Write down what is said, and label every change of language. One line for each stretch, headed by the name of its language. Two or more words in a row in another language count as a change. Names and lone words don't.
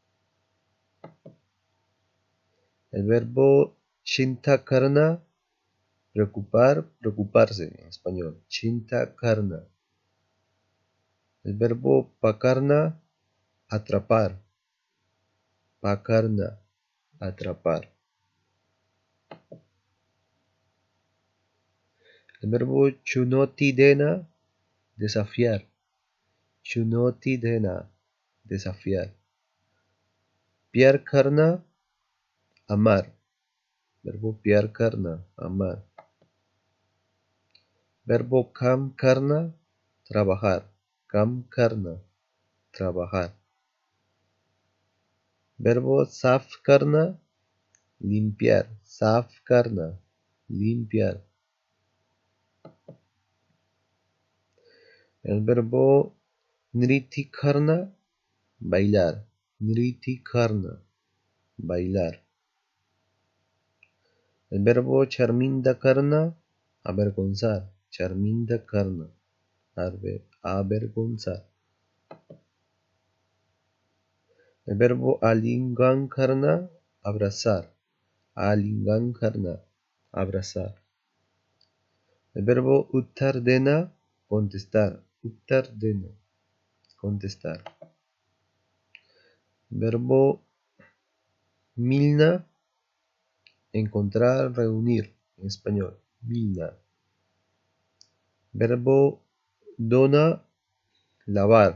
Spanish: El verbo
Hindi: चिंता करना,
Spanish: preocupar, preocuparse, en español,
Hindi: चिंता करना.
Spanish: El verbo pakarna, atrapar, pakarna, atrapar. El verbo
Hindi: चुनौती देना,
Spanish: desafiar,
Hindi: चुनौती देना,
Spanish: desafiar.
Hindi: प्यार करना,
Spanish: amar. Verbo
Hindi: प्यार करना,
Spanish: amar. Verbo
Hindi: काम करना,
Spanish: trabajar.
Hindi: काम करना,
Spanish: trabajar. Verbo
Hindi: साफ करना,
Spanish: limpiar.
Hindi: साफ करना,
Spanish: limpiar. El verbo
Hindi: नृत्य करना,
Spanish: bailar.
Hindi: नृत्य करना,
Spanish: bailar. El verbo
Hindi: शर्मिंदा करना,
Spanish: avergonzar.
Hindi: शर्मिंदा करना,
Spanish: avergonzar. El verbo
Hindi: आलिंगन करना,
Spanish: abrazar.
Hindi: आलिंगन करना,
Spanish: abrazar. El verbo
Hindi: उत्तर देना,
Spanish: contestar.
Hindi: उत्तर देना,
Spanish: contestar. Verbo milna, encontrar, reunir. En español, milna. Verbo dona, lavar.